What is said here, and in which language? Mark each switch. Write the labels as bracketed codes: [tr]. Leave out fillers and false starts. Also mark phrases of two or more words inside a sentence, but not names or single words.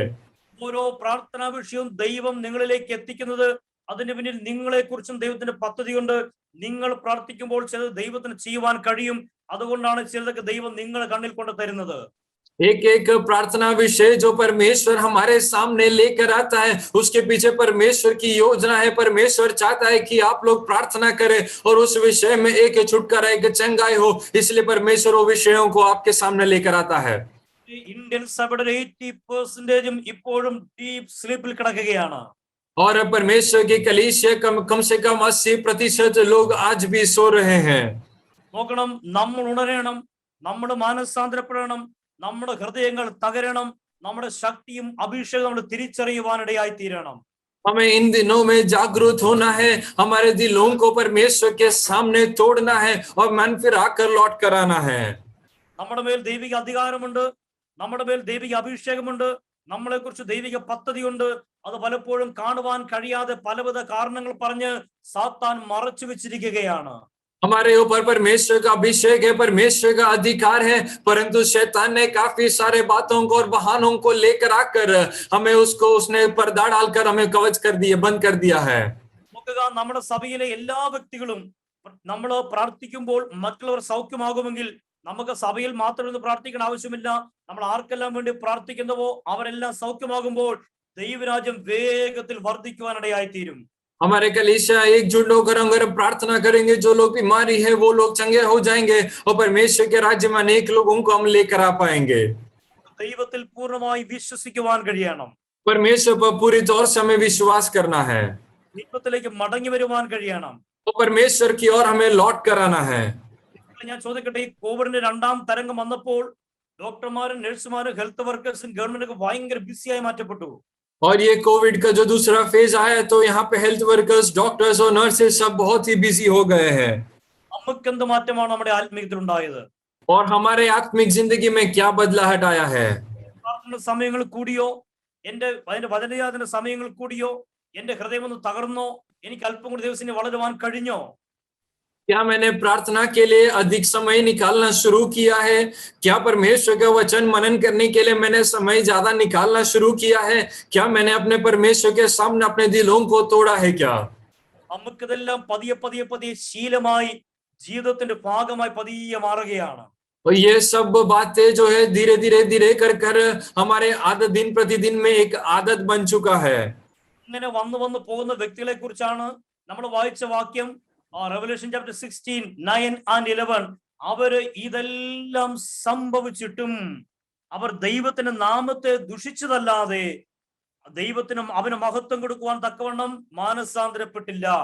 [ml] ഓരോ പ്രാർത്ഥനാ വിഷയവും ദൈവം നിങ്ങളിലേക്ക് എത്തിക്കുന്നത് അതിന് പിന്നിൽ നിങ്ങളെ കുറിച്ചും ദൈവത്തിന്റെ പദ്ധതിയുണ്ട്. നിങ്ങൾ പ്രാർത്ഥിക്കുമ്പോൾ ചിലത് ദൈവത്തിന് ചെയ്യുവാൻ കഴിയും. അതുകൊണ്ടാണ് ചിലതൊക്കെ ദൈവം നിങ്ങളെ കണ്ണിൽ കൊണ്ട് തരുന്നത്. [hi] एक एक प्रार्थना विषय जो परमेश्वर हमारे सामने लेकर आता है, उसके पीछे परमेश्वर की योजना है। परमेश्वर चाहता है कि आप लोग प्रार्थना करें और उस विषय में एक छुटकारा, एक चंगाई हो, इसलिए परमेश्वर वो विषयों को आपके सामने लेकर आता है। [ml] ഇന്ത്യൻ സഭയുടെ 80% ഇപ്പോഴും [en] deep sleep [ml] കിടക്കുകയാണ്. [hi] और परमेश्वर की कलीसिया कम से कम 80% लोग आज भी सो रहे हैं। [ml] നോക്കണം, നമ്മൾ ഉണരണം, നമ്മൾ മാനസാന്തരപ്പെടണം, നമ്മുടെ ഹൃദയങ്ങൾ തകരണം, നമ്മുടെ ശക്തിയും അഭിഷേകം നമ്മൾ തിരിച്ചറിയുവാനിടയായി തീരണം. [hi] हमें इन दिनों में जागरूक होना है, हमारे दिलों को परमेश्वर के सामने तोड़ना है और मन फिर आकर लौट कर आना है। [ml] നമ്മുടെ മേൽ ദൈവിക അധികാരമുണ്ട്, നമ്മുടെ മേൽ ദൈവിക അഭിഷേകമുണ്ട്, നമ്മളെ കുറിച്ച് ദൈവിക പദ്ധതിയുണ്ട്. അത് പലപ്പോഴും കാണുവാൻ കഴിയാതെ പലവിധ കാരണങ്ങൾ പറഞ്ഞ് സാത്താൻ മറച്ചു വെച്ചിരിക്കുകയാണ്. [hi] हमारे ऊपर परमेश्वर का अभिषेक है, परमेश्वर का अधिकार है, परंतु शैतान ने काफी सारे बातों को और बहानों को लेकर आकर हमें उसने पर्दा डालकर हमें कवच कर दिया, बंद कर दिया है। [ml] നമ്മുടെ സഭയിലെ എല്ലാ വ്യക്തികളും നമ്മൾ പ്രാർത്ഥിക്കുമ്പോൾ മറ്റുള്ളവർ സൗഖ്യമാകുമെങ്കിൽ നമുക്ക് സഭയിൽ മാത്രം ഇരുന്ന് പ്രാർത്ഥിക്കാൻ ആവശ്യമില്ല. നമ്മൾ ആർക്കെല്ലാം വേണ്ടി പ്രാർത്ഥിക്കുന്നുവോ അവരെല്ലാം സൗഖ്യമാകുമ്പോൾ ദൈവരാജ്യം വേഗത്തിൽ വർദ്ധിക്കുവാനിടയായി തീരും. [hi] हमारे कलीसिया एकजुट होकर अगर प्रार्थना करेंगे, जो लोग बीमारी है वो लोग चंगे हो जाएंगे और परमेश्वर के राज्य में अनेक लोगों को हम लेकर आ पाएंगे. [ml] ദൈവത്തിൽ പൂർണ്ണമായി വിശ്വസിക്കുവാൻ കഴിയണം. [hi] परमेश्वर पर पूरी तौर से हमें विश्वास करना है [ml] ദൈവത്തിലേക്ക് മടങ്ങി വരുവാൻ കഴിയണം. [hi] और परमेश्वर की ओर हमें लौट कर आना है. [ml] ഞാൻ ചോദിക്കട്ടെ, ഈ കോവിഡിന്റെ 2ാം തരംഗം വന്നപ്പോൾ ഡോക്ടർമാരും നഴ്സുമാരും [en] health workers [ml] ഗവൺമെന്റൊക്കെ ഭയങ്കര ബിസിയായി മാറ്റപ്പെട്ടു. [hi] और ये कोविड का जो दूसरा फेज आया तो यहाँ पे [en] health workers, [hi] डॉक्टर्स और नर्सेस सब बहुत ही बिजी हो गए हैं. [ml] നമുക്ക് എന്ത് മാറ്റമാണ് നമ്മുടെ ആത്മീയത്തിൽ ഉണ്ടായത്? [hi] और हमारे आत्मिक जिंदगी में क्या बदलाहट आया है? [ml] പ്രാർത്ഥന സമയങ്ങൾ കൂടിയോ? അതിന്റെ വചനയാതന സമയങ്ങൾ കൂടിയോ? എന്റെ ഹൃദയം ഒന്ന് തകർന്നോ? എനിക്ക് അല്പം കൂടി ദിവസം വളരുവാൻ കഴിഞ്ഞോ? [hi] क्या मैंने प्रार्थना के लिए अधिक समय निकालना शुरू किया है? क्या परमेश्वर का वचन मनन करने के लिए मैंने समय ज्यादा निकालना शुरू किया है? क्या मैंने अपने परमेश्वर के सामने अपने दिलों को तोड़ा है क्या? [ml] നമുക്കിതെല്ലാം പതിയെ പതിയെ പതിയെ ശീലമായി ജീവിതത്തിന്റെ ഭാഗമായി പതിയെ മാറുകയാണ്. [hi] और ये सब बातें जो है धीरे धीरे धीरे कर कर हमारे आदत, दिन प्रतिदिन में एक आदत बन चुका है. [ml] ഇങ്ങനെ വന്നു വന്നു പോകുന്ന വ്യക്തികളെ കുറിച്ചാണ് നമ്മൾ വായിച്ച വാക്യം. [en] Revolution chapter 16, 9 and 11. [ml] അവര് ഇതെല്ലാം സംഭവിച്ചിട്ടും അവർ ദൈവത്തിന്റെ നാമത്തെ ദുഷിച്ചതല്ലാതെ ദൈവത്തിനും അവന് മഹത്വം കൊടുക്കുവാൻ തക്കവണ്ണം മാനസാന്തരപ്പെട്ടില്ല.